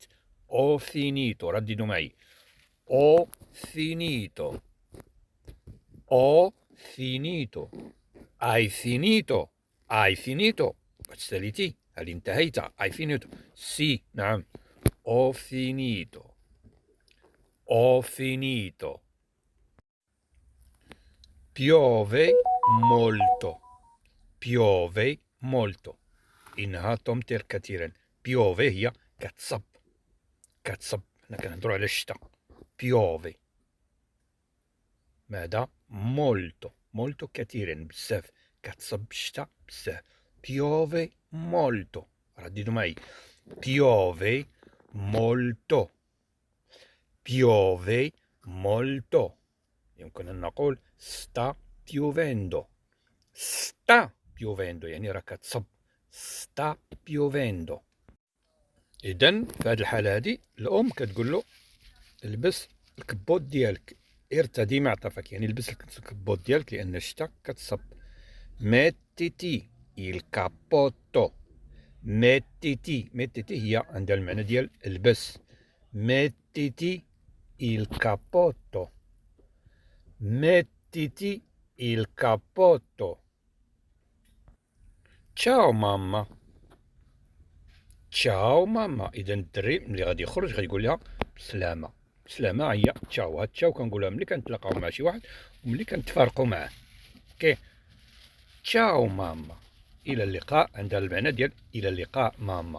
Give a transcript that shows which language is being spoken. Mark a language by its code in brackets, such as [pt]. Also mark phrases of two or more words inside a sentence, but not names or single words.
[it] ho finito. [ar] رددوا معي. [it] ho finito. ho finito. hai finito. hai finito. [ar] ساليتي، هل انتهيت؟ [it] hai finito. sì, نعم. ho finito. ho finito. piove molto. piove molto. [ar] إنها تمطر كثيرا. piove هي كتصب. كتصب. حنا كنهضروا على الشتاء. [it] piove. ماذا؟ [ar] molto. molto كثيرا، بزاف. كتصب الشتاء بزاف. [it] piove molto. [ar] رددوا معي. [it] piove molto. piove molto. [ar] يمكن أن نقول [it] sta piovendo. sta piovendo [ar] يعني راه كتصب. [it] sta piovendo. [ar] إذن في هذه الحالة هذه الأم كتقول له البس الكبوت ديالك، ارتدي معطفك، يعني البس الكبوت ديالك لأن الشتا كتصب. [it] mettiti il cappotto. [ar] mettiti. mettiti هي عندها المعنى ديال البس. [it] mettiti il cappotto. mettiti il cappotto. ciao mamma. ciao mamma. [ar] اذا الدري ملي غادي يخرج غيقول لها بسلامه. بسلامه هي تشاو. هاد تشاو كنقولها ملي كنتلاقاو مع شي واحد وملي كنتفارقوا معاه. [it] اوكي. ciao mamma. [ar] الى اللقاء عندها المعنى ديال الى اللقاء ماما.